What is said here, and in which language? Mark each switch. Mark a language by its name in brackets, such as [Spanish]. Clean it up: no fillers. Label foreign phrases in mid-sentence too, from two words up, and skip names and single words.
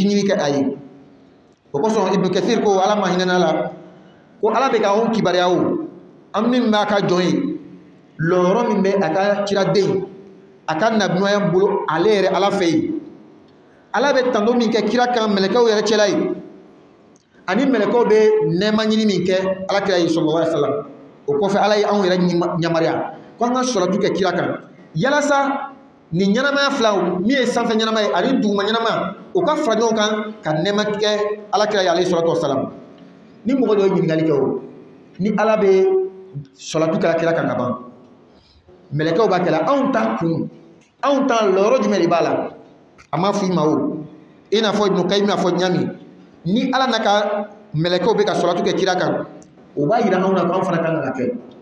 [Bambara] ɲini kɛ a ye o kosɔn ibnu kathir ko ala ma hinɛ la ko ala bɛ ka anw kibaruya o an min b'a ka jɔn ye lɔyɔrɔ min bɛ a ka kiraden a ka nabimaya bolo ale yɛrɛ ala fɛ yen ala bɛ tanto min kɛ kira kan mɛlɛkɛw yɛrɛ cɛla ye ani mɛlɛkɛw bɛ nɛɛma ɲini min kɛ ala kira ye [Arabic] صلى الله عليه وسلم [Bambara] o kɔfɛ ala ye anw yɛrɛ yamariya ko an ka salatu kɛ kira kan yalasa ni ɲɛnamaya fila min ye sanfɛ ɲɛnama ye ani duguma ɲɛnama o ka fara ɲɔgɔn kan ka nɛɛma kɛ ala kira ye [Arabic] عليه الصلاة والسلام [Bambara] ni mɔgɔ dɔ ye ɲininkali kɛ o ni ala bɛ salatu kɛ kira kan ka ban mɛlɛkɛw b'a kɛla anw ta kun anw ta lɔyɔrɔ jumɛn de b'a la a ma fɔ i ma o i n'a fɔ ibnu kayyim n'a fɔ ɲami ni ala n'a ka mɛlɛkɛw bɛ ka salatu kɛ kira kan o b'a yira anw na ko anw fana kan ka kɛ